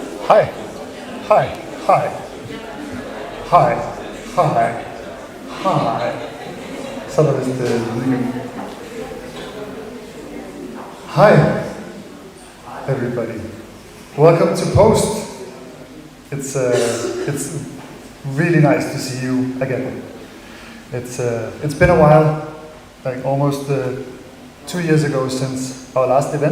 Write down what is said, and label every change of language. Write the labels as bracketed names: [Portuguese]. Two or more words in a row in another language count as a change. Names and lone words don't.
[English] Hi, hi, hi, hi, hi, hi. [Danish] Så er der vist lydning. Hi, [English] everybody. Welcome to Post. It's really nice to see you again. It's been a while, like almost 2 years ago since our last event.